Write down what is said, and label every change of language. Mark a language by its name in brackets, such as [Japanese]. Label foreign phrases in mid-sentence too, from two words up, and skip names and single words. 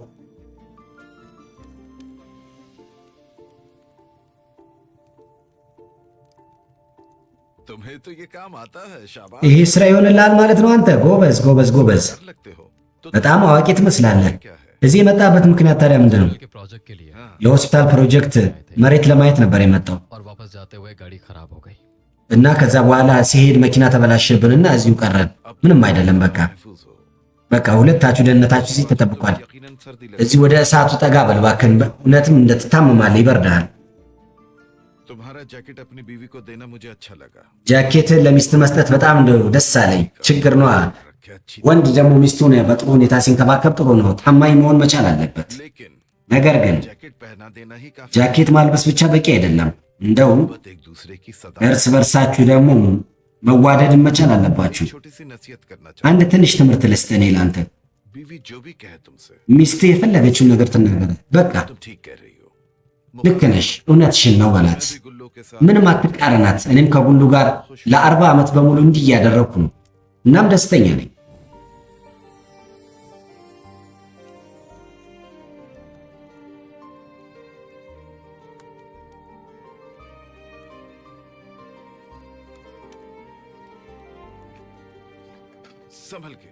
[Hindi] तुम्हें तो ये काम आता है शाबाश [Amharic] ይሄ ስራ ይሆንልሃል ማለት ነው። አንተ ጎበዝ ጎበዝ ጎበዝ፣ [Hindi] कर लगते हो तो [Amharic] በጣም አዋቂ ትመስላለህ። [Hindi] क्या है [Amharic] እዚህ የመጣበት ምክንያት ታዲያ ምንድን ነው? [Hindi] के प्रोजेक्ट के लिए [Amharic] ለሆስፒታል ፕሮጀክት መሬት ለማየት ነበር የመጣው [Hindi] और वापस जाते हुए गाड़ी खराब हो गई [Amharic] እና ከዛ በኋላ ሲሄድ መኪና ተበላሸብንና እዚሁ ቀረን። ምንም አይደለም፣ በቃ [Hindi] महफूज हो [Amharic] በቃ ሁለታችሁ ደህንነታችሁ እዚህ ተጠብቋል። [Hindi] यकीनन सर्दी लग [Amharic] እዚህ ወደ እሳቱ ጠጋ በል እባክህን። እውነትም እንደትታመማለህ፣ ይበርድሃል። [Hindi] तुम्हारा जैकेट अपनी बीवी को देना मुझे अच्छा लगा [Amharic] ጃኬትን ለሚስት መስጠት በጣም እንደው ደስ አለኝ። ችግር ነዋ። [Hindi] रखे अच्छी [Amharic] ወንድ ደግሞ ሚስቱን በጥሩ ሁኔታ ሲንከባከብ ጥሩ ነው። ታማኝ መሆን መቻል አለበት። [Hindi] लेकिन [Amharic] ነገር ግን [Hindi] जैकेट पहना देना ही काफी [Amharic] ጃኬት माልበስ ብቻ በቂ አይደለም። እንደውም [Hindi] मोहब्बत एक दूसरे की सदा [Amharic] እርስ በርሳችሁ ደግሞ መዋደድን መቻል አለባችሁ። [Hindi] छोटी सी नसीहत करना [Amharic] አንድ ትንሽ ትምህርት ልስጥህ እኔ ላንተ። [Hindi] बीवी जो भी कहे तुमसे [Amharic] ሚስትህ የፈለገችውን ነገር ትናገረ፣ በቃ [Hindi] तुम ठीक कह रही हो [Amharic] ልክ ነሽ፣ እውነትሽን ነው በላት። [Hindi] मैं भी गुल्लू के साथ [Amharic] ምንም አትቃረናት። እኔም ከጉሉ ጋር ለ40 ዓመት በሙሉ እንዲህ እያደረግኩ ነው። እናም ደስተኛ ነኝ። [Hindi] संभल के